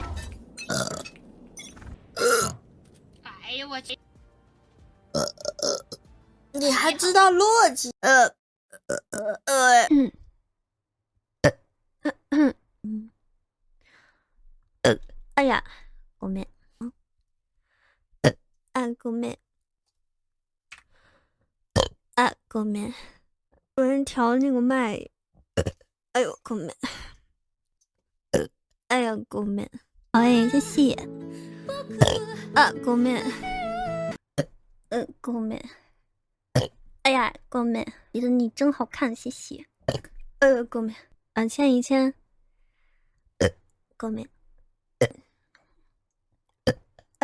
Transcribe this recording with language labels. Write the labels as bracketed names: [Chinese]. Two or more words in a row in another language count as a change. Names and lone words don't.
[Chinese] 哎呦我去！你还知道逻辑？哎呀， [Japanese] ごめん。ごめん。ごめん。 [Chinese] 有人调那个麦。哎呦， [Japanese] ごめん。哎呀，ごめん。 [Chinese] 哎，谢谢。 [Japanese] ごめん。ごめん。哎呀，ごめん。 [Chinese] 觉得你真好看，谢谢。 [Japanese] ごめん。 [Chinese] 签一签。 [Japanese] ごめん。